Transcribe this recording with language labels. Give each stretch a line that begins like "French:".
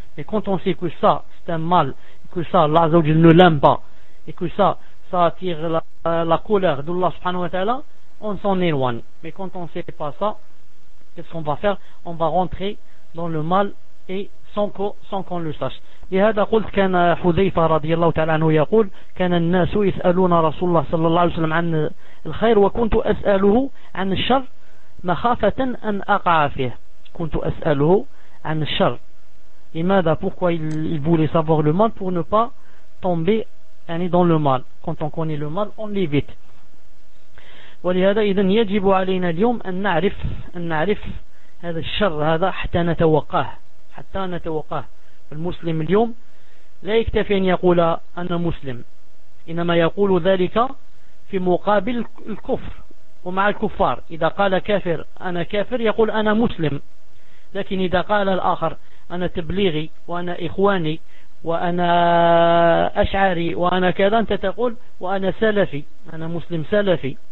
French: Mais quand on sait que ça, c'est un mal, que ça, Allah Azza wa Jalla ne l'aime pas, et que ça attire la colère d'Allah subhanahu wa ta'ala, on s'en éloigne. Mais quand on ne sait pas ça, qu'est-ce qu'on va faire? On va rentrer dans le mal et sans qu'on le sache.
Arabic: لهذا قلت كان حذيفة رضي الله تعالى عنه يقول كان الناس يسألون رسول الله صلى الله عليه وسلم عن الخير وكنت أسأله عن الشر مخافة أن أقع فيه. كنت أسأله عن الشر.
French: لماذا؟ pourquoi il voulait savoir le mal pour ne pas tomber dans le mal. Quand on connaît le mal, on l'évite.
Arabic: ولهذا إذن يجب علينا اليوم أن نعرف هذا الشر هذا حتى نتوقاه، حتى نتوقاه. المسلم اليوم لا يكتفي أن يقول أنا مسلم، إنما يقول ذلك في مقابل الكفر ومع الكفار. إذا قال كافر أنا كافر يقول أنا مسلم، لكن إذا قال الآخر أنا تبليغي وأنا إخواني وأنا أشعري وأنا كذا، أنت تقول وأنا سلفي، أنا مسلم سلفي.